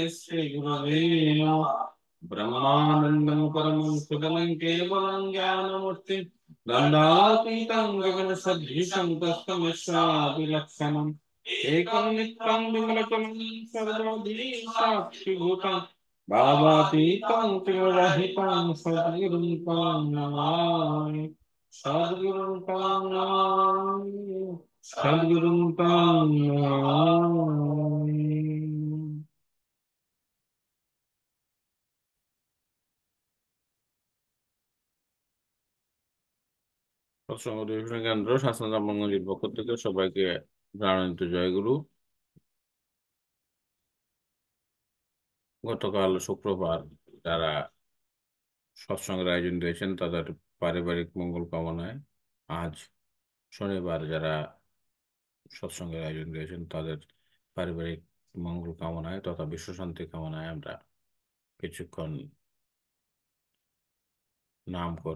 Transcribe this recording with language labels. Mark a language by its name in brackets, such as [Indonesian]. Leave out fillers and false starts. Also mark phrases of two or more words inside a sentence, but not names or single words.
[Sanskrit] श्री गुरवे नमः ब्रह्मानन्दं परमं सुखदं केवलं ज्ञानमूर्तिं दण्डातीतं गगनसदृशं तस्मै विलक्षणम् एकं नित्यं विमलकं सर्वधी साक्षिभूतं भावातीतं त्रिगुणरहितं सद्गुरुं तं नमामि सद्गुरुं तं नमामि सद्गुरुं तं नमामि [Bangla] সৎসঙ্গ অধিবেশন কেন্দ্র শাসন রামগঞ্জের পক্ষ থেকে সবাইকে জানানিত জয়গুরু। গতকাল শুক্রবার যারা সৎসঙ্গের আয়োজন দিয়েছেন তাদের পারিবারিক মঙ্গল কামনায়, আজ শনিবার যারা সৎসঙ্গের আয়োজন দিয়েছেন তাদের পারিবারিক মঙ্গল কামনায় তথা বিশ্বশান্তি কামনায় আমরা কিছুক্ষণ নাম করব।